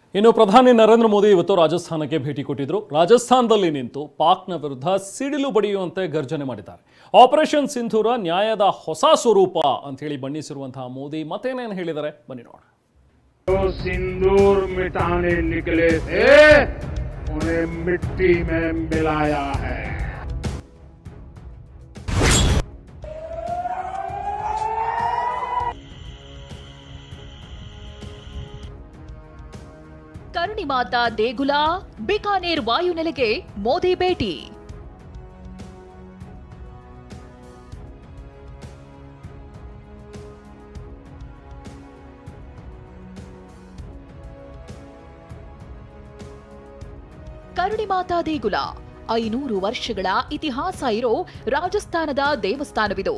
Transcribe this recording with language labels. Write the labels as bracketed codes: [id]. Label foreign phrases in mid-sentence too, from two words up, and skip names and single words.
[kn] ಇನ್ನು ಪ್ರಧಾನಿ ನರೇಂದ್ರ ಮೋದಿ ಇವತ್ತು ರಾಜಸ್ಥಾನಕ್ಕೆ ಭೇಟಿ ಕೊಟ್ಟಿದ್ರು. ರಾಜಸ್ಥಾನದಲ್ಲಿ ನಿಂತು ಪಾಕ್ನ ವಿರುದ್ಧ ಸಿಡಿಲು ಬಡಿಯುವಂತೆ ಗರ್ಜನೆ ಮಾಡಿದ್ದಾರೆ. ಆಪರೇಷನ್ ಸಿಂಧೂರ ನ್ಯಾಯದ ಹೊಸ ಸ್ವರೂಪ ಅಂತ ಹೇಳಿ ಬಣ್ಣಿಸಿರುವಂತಹ ಮೋದಿ ಮತ್ತೇನೇನು ಹೇಳಿದ್ದಾರೆ ಬನ್ನಿ ನೋಡೋಣ. [hi] सिंदूर मिटाने निकले थे उन्हें मिट्टी में मिलाया है। [kn] ಕರುಣಿ ಮಾತಾ ದೇಗುಲ ಬಿಕಾನೇರ್ ವಾಯುನೆಲೆಗೆ ಮೋದಿ ಭೇಟಿ. ಕರುಣಿ ಮಾತಾ ದೇಗುಲ 500 ವರ್ಷಗಳ ಇತಿಹಾಸ ಇರೋ ರಾಜಸ್ಥಾನದ ದೇವಸ್ಥಾನವಿದು.